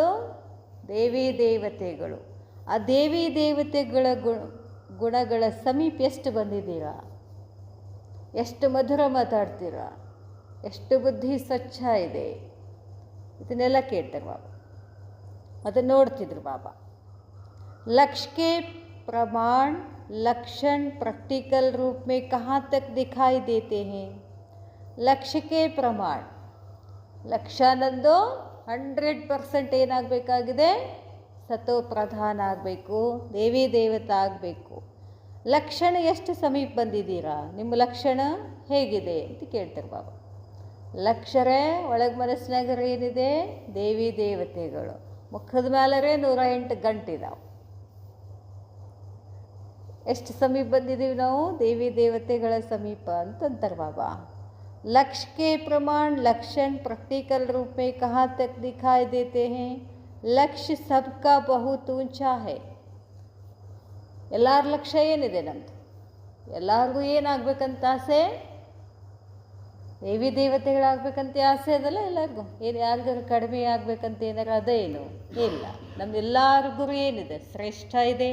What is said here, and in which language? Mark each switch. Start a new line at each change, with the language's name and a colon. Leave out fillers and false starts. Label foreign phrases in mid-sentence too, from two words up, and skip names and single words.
Kannada: ದೇವಿ ದೇವತೆಗಳು. ಆ ದೇವಿ ದೇವತೆಗಳ ಗುಣಗಳ ಸಮೀಪ ಎಷ್ಟು ಬಂದಿದ್ದೀರಾ? ಎಷ್ಟು ಮಧುರ ಮಾತಾಡ್ತೀರಾ? ಎಷ್ಟು ಬುದ್ಧಿ ಸ್ವಚ್ಛ ಇದೆ? ಇದನ್ನೆಲ್ಲ ಕೇಳ್ತಾರೆ ಬಾಬಾ. ಅದನ್ನು ನೋಡ್ತಿದ್ರು ಬಾಬಾ.
Hindi: लक्ष्य के प्रमाण लक्षण प्रैक्टिकल रूप में कहाँ तक दिखाई देते हैं? लक्ष्य के प्रमाण,
Kannada: ಲಕ್ಷ್ಯ ನಂದು 100% ಏನಾಗಬೇಕಾಗಿದೆ? ಸತೋ ಪ್ರಧಾನ ಆಗಬೇಕು, ದೇವಿ ದೇವತೆ ಆಗಬೇಕು. ಲಕ್ಷಣ ಎಷ್ಟು ಸಮೀಪ ಬಂದಿದ್ದೀರಾ? ನಿಮ್ಮ ಲಕ್ಷಣ ಹೇಗಿದೆ ಅಂತ ಕೇಳ್ತಾರೆ ಬಾಬಾ. ಲಕ್ಷರೇ ಒಳಗೆ ಮನಸ್ಸಿನಾಗರೆ ಏನಿದೆ? ದೇವಿ ದೇವತೆಗಳು. ಮುಖದ ಮೇಲರೇ 108 ಗಂಟಿದಾವೆ. ಎಷ್ಟು ಸಮೀಪ ಬಂದಿದ್ದೀವಿ ನಾವು? ದೇವಿ ದೇವತೆಗಳ ಸಮೀಪ ಅಂತಂತಾರೆ ಬಾಬಾ.
Hindi: लक्ष्य के प्रमाण लक्षण प्रैक्टिकल रूप में कहाँ तक दिखाई देते हैं? लक्ष्य सबका बहुत ऊंचा है.
Kannada: ಎಲ್ಲರ ಲಕ್ಷ್ಯ ಏನಿದೆ ನಮ್ಮದು? ಎಲ್ಲರಿಗೂ ಏನಾಗಬೇಕಂತ ಆಸೆ? ದೇವಿ ದೇವತೆಗಳಾಗಬೇಕಂತ ಆಸೆ ಅದಲ್ಲ ಎಲ್ಲರಿಗೂ. ಏನು ಯಾರಿಗಾರು ಕಡಿಮೆ ಆಗಬೇಕಂತ ಏನಾರು ಅದೇನು ಇಲ್ಲ. ನಮ್ಮೆಲ್ಲರ ಗುರಿ ಏನಿದೆ? ಶ್ರೇಷ್ಠ ಇದೆ.